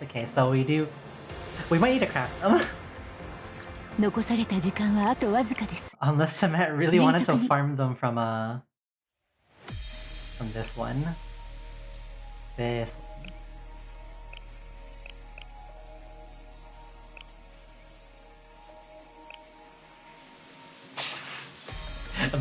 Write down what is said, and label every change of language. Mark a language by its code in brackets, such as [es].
[en] Okay, so we might need to craft them. [ja] 残された時間はあとわずかです [en] Unless Temet really wanted to farm them from this one. This one.